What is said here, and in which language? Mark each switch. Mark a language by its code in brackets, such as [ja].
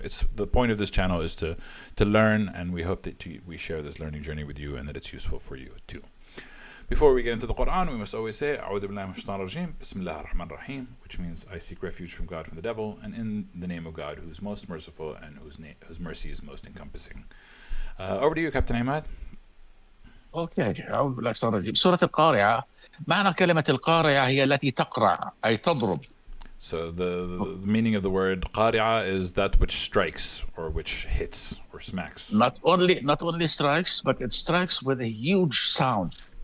[en] It's the point of this channel is to learn, and we hope that we share this learning journey with you and that it's useful for you too. Before we get into the Quran, we must always say, [ar] أعوذ بالله من الشيطان الرجيم, بسم الله الرحمن الرحيم, [en] which means I seek refuge from God from the devil, and in the name of God, who's most merciful and whose mercy is most encompassing. Over to you, Captain Ahmad. [ar] اوكي، اعوذ بالله من الشيطان الرجيم. سورة القارعة. معنى كلمة القارعة هي التي تقرع أي تضرب. [en] So the meaning of the word qari'ah is that which strikes or which hits or smacks. Not only strikes, but it strikes with a huge sound.